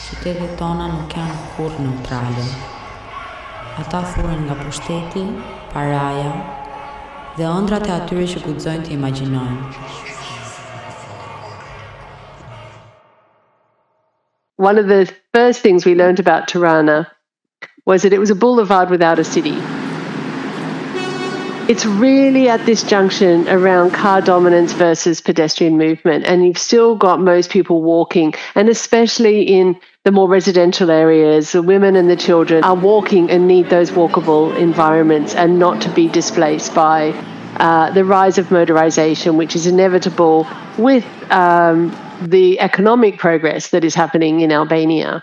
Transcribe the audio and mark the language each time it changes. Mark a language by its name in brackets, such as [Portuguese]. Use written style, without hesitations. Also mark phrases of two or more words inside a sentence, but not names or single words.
[Albanian] Qytetet tona nuk janë kurrë neutrale. Ata thuren nga pushteti, paraja dhe ëndrat e atyre që guxojnë të imagjinojnë. [English] One of the first things we learned about Tirana was that it was a boulevard without a city. It's really at this junction around car dominance versus pedestrian movement, and you've still got most people walking, and especially in the more residential areas, the women and the children are walking and need those walkable environments and not to be displaced by the rise of motorization, which is inevitable with the economic progress that is happening in Albania.